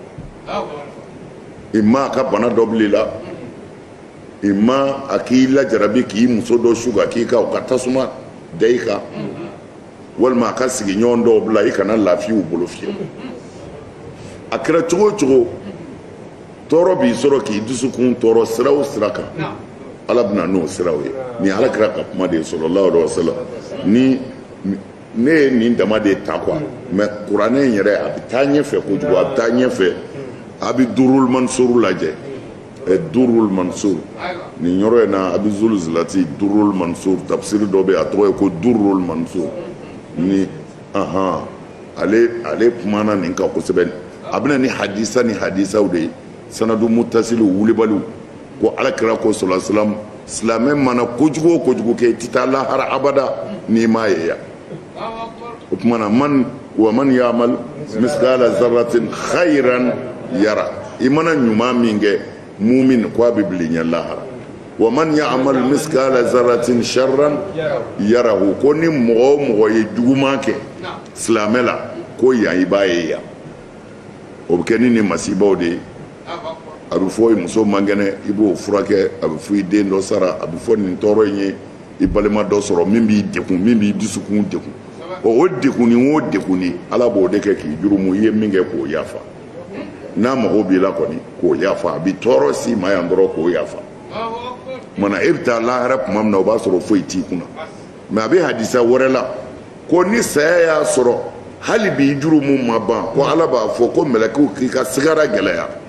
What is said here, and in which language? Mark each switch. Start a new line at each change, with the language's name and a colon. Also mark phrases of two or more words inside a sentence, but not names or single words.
Bambara: i ma a ka bana dɔ bil'i la i ma a k'i lajarabi k'i muso dɔ suga k'i ka o ka tasuma da i kan walima a ka sigiɲɔgɔn dɔw bila i kana lafiya u bolo fiyewu a kɛra cogo o cogo tɔɔrɔ b'i sɔrɔ k'i dusukun tɔɔrɔ sira o sira kan ala bɛna n'o siraw ye ni ala kɛra ka kuma de ye
Arabic: صلى الله عليه وسلم
Bambara: ni ne ye nin dama de ta
French: quoi mais
Bambara: kuranɛ in yɛrɛ a bɛ taa ɲɛfɛ kojugu a bɛ taa ɲɛfɛ a bɛ durul mansur lajɛ durul mansur nin yɔrɔ in na a bɛ zulzilati durul mansur tafsiri dɔ bɛ yen a tɔgɔ ye ko durul mansur ni ale kumana nin kan kosɛbɛ a bɛna ni hadisaw de ye sanadu mutasiliw wulibaliw ko alakira ko
Arabic: صلى الله عليه وسلم
Bambara: silamɛ mana kojugu o kojugu kɛ i tɛ taa lahara abada n'i m'a ye yan o tuma na
Arabic: من يعمل مثقال ذرة خيرا يره
Bambara: i mana ɲuman min kɛ mumin ko a bɛ bili ɲɛ lahara
Arabic: ومن يعمل مثقال ذرة شرا يره
Bambara: ko ni mɔgɔ o mɔgɔ ye juguman kɛ silamɛ la ko yan i b'a ye yan o bɛ kɛ ni nin masibaw de ye a bɛ fɔ muso man kɛnɛ i b'o furakɛ a bɛ fɔ i den dɔ sara a bɛ fɔ nin tɔɔrɔ in ye i balima dɔ sɔrɔ min b'i degun min b'i dusukun degun o degun ni o degun ni ala b'o de kɛ k'i jurumu i ye min kɛ k'o yafa n'a mago b'i la kɔni k'o yafa a bɛ tɔɔrɔ si ma yan dɔrɔn k'o yafa mana e bɛ taa lahara tuma min na o b'a sɔrɔ foyi t'i kunna mais a bɛ hadisa wɛrɛ la ko ni saya y'a sɔrɔ hali bi jurumu ma ban ko ala b'a fɔ ko mɛlɛkɛw k'i ka sigara gɛlɛya